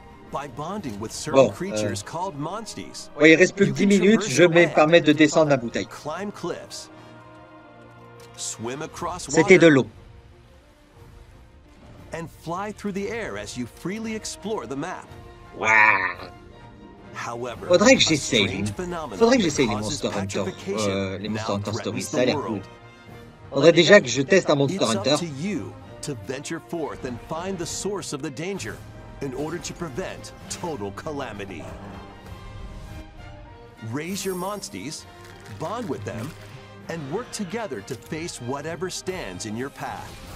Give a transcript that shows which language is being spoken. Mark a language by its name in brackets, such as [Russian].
[English] By bonding with certain creatures called monsties. [French] Ouais, il reste plus que 10 minutes, je vais me permettre de descendre la bouteille. [English] Climb cliffs. Swim across water. [French] C'était de l'eau. [English] And fly through the air as you freely explore the map. [French] Waouh. [English] However, [French] faudrait que j'essaye les Monster Hunter, les Monster Hunter Stories, ça a l'air cool. Faudrait déjà que je teste un Monster Hunter. [English] It's up to you to venture forth and find the source of the danger in order to prevent total calamity. Raise your monsties, bond with them, and work together to face whatever stands in your path.